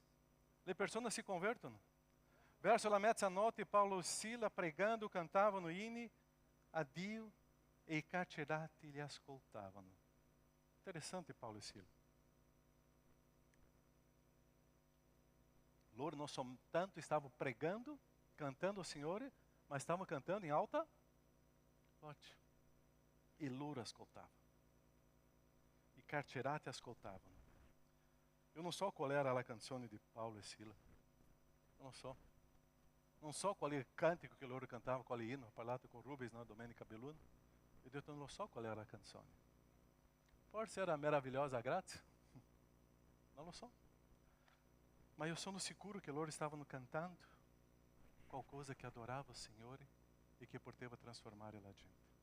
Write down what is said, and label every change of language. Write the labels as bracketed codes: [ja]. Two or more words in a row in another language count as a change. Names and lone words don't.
[it] Le persone si convertono. Verso la mezzanotte Paulo e Sila, pregando, cantavano inni a Dio e i carcerati li ascoltavano. Interessante Paulo e Sila. Loro non soltanto stavano pregando, cantando ao Signore, [pt] mas estavam cantando em alta voce. [it] E loro ascoltavano. I carcerati ascoltavano. [pt] Eu não so qual era a [it] canzone di [pt] Paulo e Sila. Eu não so. [it] Non so qual è il cantico che loro cantavano, quale inno. Ho parlato con Rubens, no? Domenica Belluno. E ho detto, non so qual era la canzone. Forse era Meravigliosa Grazia. Non lo so. Ma io sono sicuro che loro stavano cantando qualcosa che adorava il Signore e che poteva trasformare la gente.